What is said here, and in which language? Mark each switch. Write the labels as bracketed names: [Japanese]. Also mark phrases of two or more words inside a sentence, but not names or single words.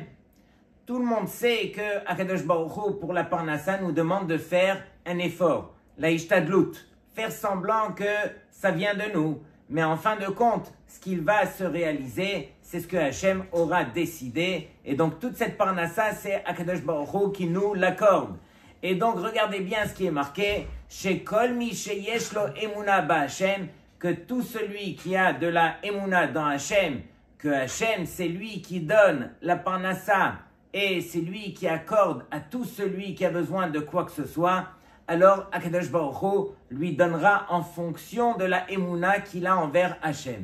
[French] Tout le monde sait que [Hebrew] הקדוש ברוך הוא, [French] pour la parnassa, nous demande de faire un effort, la ishtadlut, faire semblant que ça vient de nous. Mais en fin de compte, ce qu'il va se réaliser, c'est ce que Hashem aura décidé. Et donc toute cette parnassa, c'est [Hebrew] הקדוש ברוך הוא [French] qui nous l'accorde. Et donc regardez bien ce qui est marqué, chez [Hebrew] כל מי שיש לו אמונה בה, [French] que tout celui qui a de la emuna dans Hashem, que Hashem c'est lui qui donne la parnassa et c'est lui qui accorde à tout celui qui a besoin de quoi que ce soit, alors [Hebrew] הקדוש ברוך הוא [French] lui donnera en fonction de la emuna qu'il a envers Hashem.